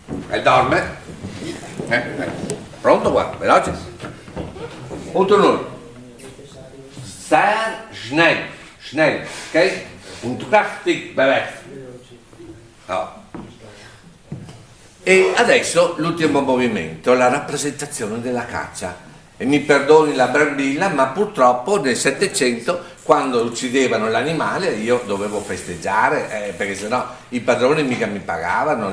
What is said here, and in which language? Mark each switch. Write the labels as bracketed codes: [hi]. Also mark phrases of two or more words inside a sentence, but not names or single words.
[it] E dorme. Pronto qua, veloce. Punto 1. [de] Sehr schnell. Schnell, ok? Und kraftig bewegt. [it] No. E adesso l'ultimo movimento, la rappresentazione della caccia. E mi perdoni la brambilla, ma purtroppo nel Settecento, quando uccidevano l'animale, io dovevo festeggiare, perché sennò i padroni mica mi pagavano.